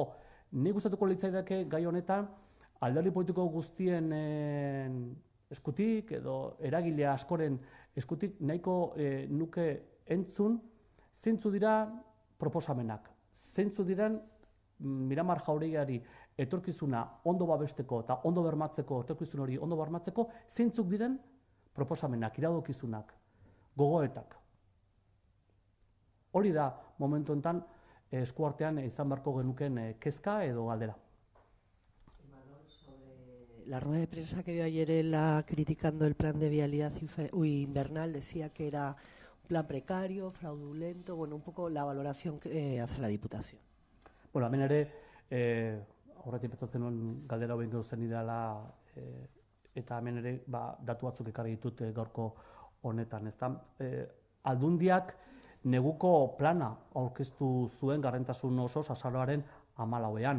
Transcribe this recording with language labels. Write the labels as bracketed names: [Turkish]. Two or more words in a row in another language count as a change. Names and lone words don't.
[Basque] Ni gustatuko litzaidake gai honetan alderdi politiko guztien eskutik edo eragile askoren eskutik nahiko nuke entzun zeintzu dira proposamenak, zeintzu diren Miramar jauregiari etorkizuna ondo babesteko eta ondo bermatzeko, etorkizun hori ondo bermatzeko, zeintzuk diren proposamenak, iradokizunak, gogoetak. Hori da momentu honetan eskuartean izan beharko genuken kezka edo galdera. [Spanish] La rueda de prensa que dio ayer criticando el plan de vialidad invernal decía que era un plan precario, fraudulento, bueno, un poco la valoración que hace la Diputación. [Basque] Bueno, hemen ere, horretik petzatzen nuen galdera hobek gauzen ideala, eta hemen ere datu batzuk ekarri ditut gaurko honetan, ezta? Aldundiak neguko plana aurkeztu zuen garrentasun osoz azaroaren 14ean.